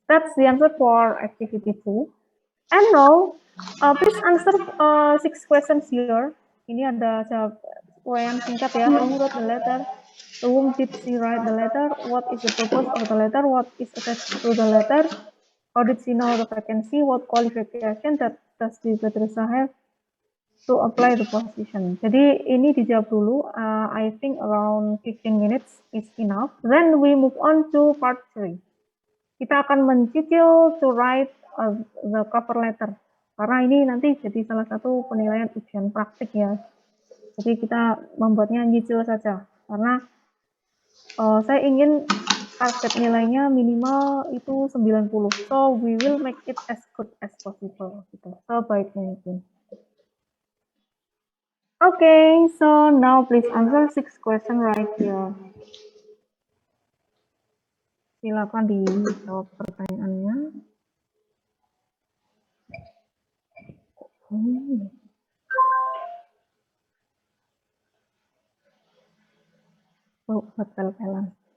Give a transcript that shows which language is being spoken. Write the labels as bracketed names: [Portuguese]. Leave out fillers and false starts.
[English] That's the answer for activity 2. And now, please answer 6 questions here. [Indonesian] Ini ada uraian singkat ya. [English] Who wrote the letter? To whom did she write the letter? What is the purpose of the letter? What is attached to the letter? How did she know the vacancy? What qualification that does the Patricia have to apply the position? [Indonesian] Jadi ini dijawab dulu. [English] I think around 15 minutes is enough. Then we move on to part 3. [Indonesian] Kita akan mencicil [English] to write the cover letter. [Indonesian] Karena ini nanti jadi salah satu penilaian ujian praktik ya. Jadi kita membuatnya nyicil saja. Karena saya ingin target nilainya minimal itu 90. [English] So we will make it as good as possible. [Indonesian] Gitu. Sebaik mungkin. [English] Okay, so now please answer 6 questions right here. [Indonesian] Silakan dijawab pertanyaannya. Oh, pel-pelan.